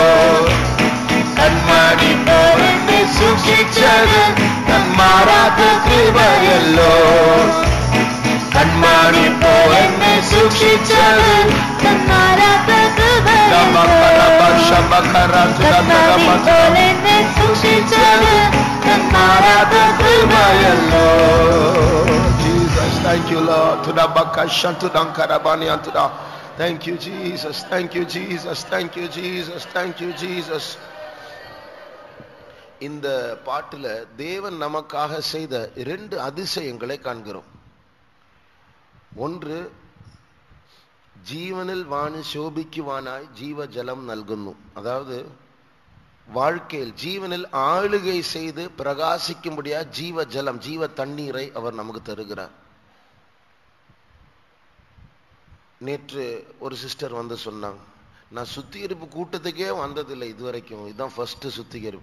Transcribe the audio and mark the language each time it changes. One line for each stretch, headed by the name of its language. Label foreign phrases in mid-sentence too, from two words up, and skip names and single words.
Malayalam: കൺമണി പോലെ എന്നെ സൂക്ഷിച്ചത് മാറാത്ത കൃപയല്ലോ കൺമണി പോലെ എന്നെ സൂക്ഷിച്ചത് മാറാത്ത കൃപയല്ലോ
English: Jesus, thank you Lord. Thank you Jesus, thank you Jesus, thank you Jesus, thank you Jesus.
Tamil: இந்த பாட்டுல தேவன் நமக்காக செய்த 2 அதிசயங்களை காண்கிறோம். ஒன்று,
Malayalam: ജീവനിൽ വാണ് ശോഭിക്കുവാനായി ജീവജലം നൽകുന്നു.
Tamil: അതായത് வாழ்க்கையில் ஜீவனில் ஆளுகை செய்து பிரகாசிக்கும்படியா ஜீவ ஜலம் ஜீவ தண்ணீரை அவர் நமக்கு தருகிறார். நேற்று ஒரு சிஸ்டர் வந்து சொன்னாங்க, நான் சுத்திகரிப்பு கூட்டத்துக்கே வந்ததில்லை இதுவரைக்கும், இதுதான் ஃபர்ஸ்ட் சுத்திகரிப்பு.